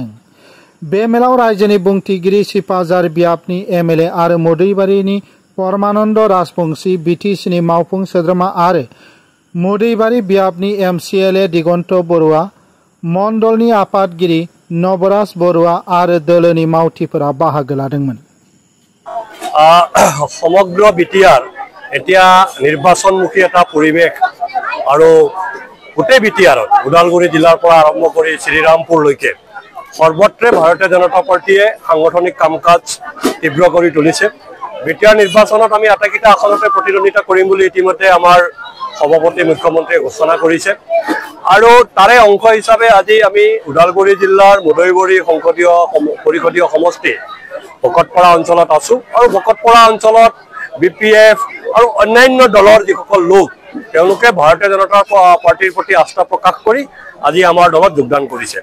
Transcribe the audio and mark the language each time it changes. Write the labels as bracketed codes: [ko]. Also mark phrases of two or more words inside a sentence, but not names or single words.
[brx] बे मेलाव रायजोनि बुंथिगिरि सिपाझार बियाबनि एमएलए आरो मोदैबारिनि परमानन्द राजबंशी बिटिसिनि मावफुं सोद्रोमा आरो मोदैबारि बियाबनि एमसिएलए दिगन्त बरुवा मण्डलनि आफादगिरि नवराज बरुवा आरो दोलोनि मावथिफोरा बाहागो लादोंमोन। [as] সমগ্ৰ বিটিআৰ এতিয়া নিৰ্বাচনমুখী এটা পৰিৱেশ আৰু গোটেই বিটিআৰত উদালগুৰি জিলাৰ পৰা আৰম্ভ কৰি শ্ৰীৰামপুৰলৈকে সৰ্বত্ৰে ভাৰতীয় জনতা পাৰ্টিয়ে সাংগঠনিক কাম-কাজ তীব্ৰ কৰি তুলিছে। বিটিআৰ নিৰ্বাচনত আমি আটাইকেইটা আসনতে প্ৰতিদ্বন্দ্বিতা কৰিম বুলি ইতিমধ্যে আমাৰ সভাপতি মুখ্যমন্ত্ৰীয়ে ঘোষণা কৰিছে আৰু তাৰে অংশ হিচাপে আজি আমি উদালগুৰি জিলাৰ মোদৈবাৰী সংসদীয় পৰিষদীয় সমষ্টি ভকতপাৰা অঞ্চলত আছো আৰু ভকতপাৰা অঞ্চলত বিপিএফ আৰু অন্যান্য দলৰ যিসকল লোক তেওঁলোকে ভাৰতীয় জনতা পাৰ্টিৰ প্ৰতি আস্থা প্ৰকাশ কৰি আজি আমাৰ দলত যোগদান কৰিছে।